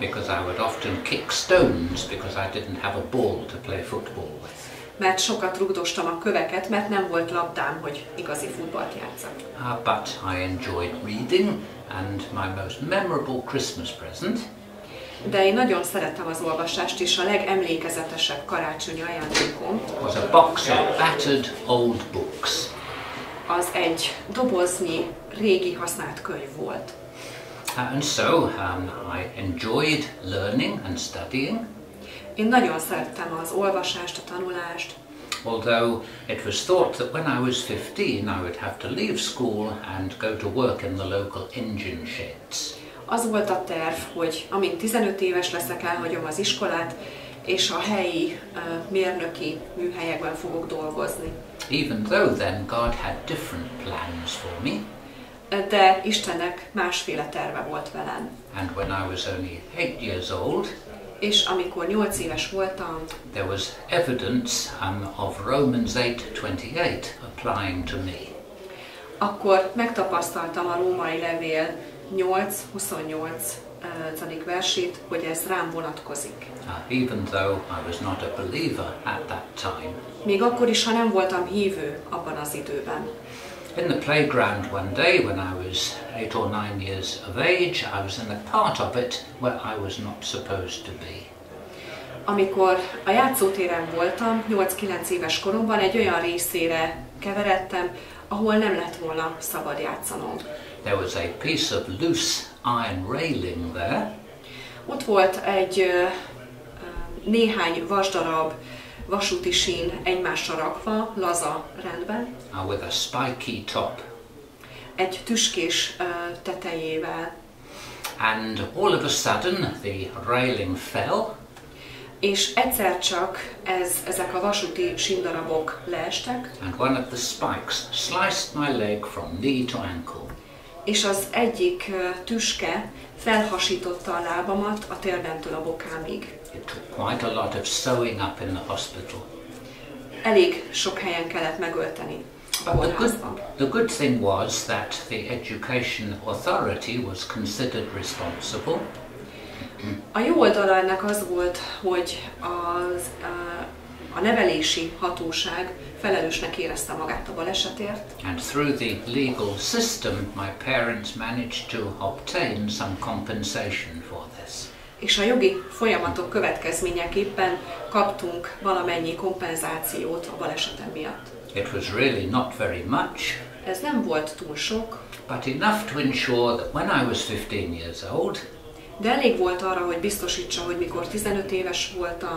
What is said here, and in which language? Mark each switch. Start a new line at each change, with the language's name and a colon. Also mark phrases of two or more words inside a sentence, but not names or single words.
English: Because I would often kick stones because I didn't have a ball to play football with.
Hungarian: Mert sokat rugdostam a köveket, mert nem volt labdám, hogy igazi futballt játszak.
English: But I enjoyed reading, and my most memorable Christmas present
Hungarian: de én nagyon szerettem az olvasást, és a legemlékezetesebb karácsonyi ajándékom
English: was a box of battered old books.
Hungarian: Az egy doboznyi régi használt könyv volt.
English: And so I enjoyed learning and studying.
Hungarian: Én nagyon szerettem az olvasást, a tanulást.
English: Although it was thought that when I was 15 I would have to leave school and go to work in the local engine sheds.
Hungarian: Az volt a terv, hogy amint 15 éves leszek, elhagyom az iskolát, és a helyi mérnöki műhelyekben fogok dolgozni.
English: Even though then God had different plans for me.
Hungarian: De Istennek másféle terve volt velem.
English: And when I was only 8 years old,
Hungarian: és amikor 8 éves voltam,
English: there was evidence of Romans 8:28 applying to me.
Hungarian: Akkor megtapasztaltam a római levél 8:28 versét, hogy ez rám vonatkozik.
English: Even though I was not a believer at that time.
Hungarian: Még akkor is, ha nem voltam hívő abban az időben.
English: In the playground one day when I was 8 or 9 years of age, I was in a part of it where I was not supposed to be.
Hungarian: Amikor a játszótéren voltam, 8-9 éves koromban egy olyan részére keveredtem, ahol nem lett volna szabad játszanom.
English: There was a piece of loose iron railing there.
Hungarian: Ott volt egy néhány vasdarab vasúti sín egymásra rakva, laza rendben.
English: With a spiky top.
Hungarian: Egy tüskés tetejével.
English: And all of a sudden the railing fell.
Hungarian: És egyszer csak ezek a vasúti síndarabok leestek.
English: And one of the spikes sliced my leg from knee to ankle.
Hungarian: És az egyik tüske felhasította a lábamat a térdemtől a bokámig.
English: It took quite a lot of sewing up in the hospital.
Hungarian: Elég sok helyen kellett megölteni a kórházban.
English: The good thing was that the education authority was considered responsible.
Hungarian: A jó oldala ennek az volt, hogy a nevelési hatóság felelősnek érezte magát a balesetért.
English: And through the legal system, my parents managed to obtain some compensation for this.
Hungarian: És a jogi folyamatok következményeképpen kaptunk valamennyi kompenzációt a balesetem miatt.
English: It was really not very much.
Hungarian: Ez nem volt túl sok.
English: But enough to ensure that when I was 15 years old,
Hungarian: de elég volt arra, hogy biztosítsa, hogy mikor 15 éves voltam,